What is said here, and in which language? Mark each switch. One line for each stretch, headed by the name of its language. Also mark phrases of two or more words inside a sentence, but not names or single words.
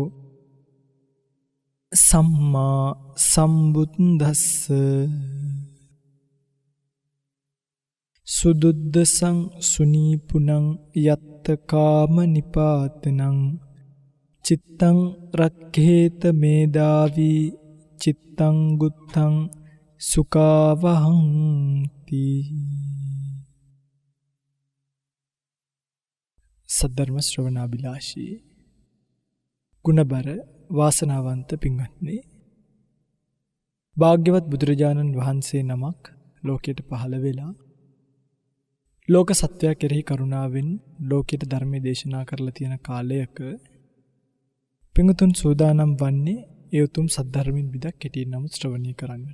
Pali: सम्मा सम्बुद्धस्स සුදුද්දසං සුනීපුනං යත්ත කාම නිපාතනං චිත්තං රක්ඛේත මේදාවි චිත්තං ගුත්තං සුඛාවහංති.
Sinhala: සද්ධර්ම ශ්‍රවණාබිලාෂී ගුණබර වාසනාවන්ත පින්වත්නි, භාග්‍යවත් බුදුරජාණන් වහන්සේ නමක් ලෝකයට පහළ වෙලා ලෝක සත්‍යය කෙරෙහි කරුණාවෙන් ලෝකයට ධර්මයේ දේශනා කරලා තියෙන කාලයක පිඟුතුන් සූදානම් වන්නේ ඒ උතුම් සද්ධර්මින් බිදක් කෙටියෙන් නම් ශ්‍රවණය කරන්නට.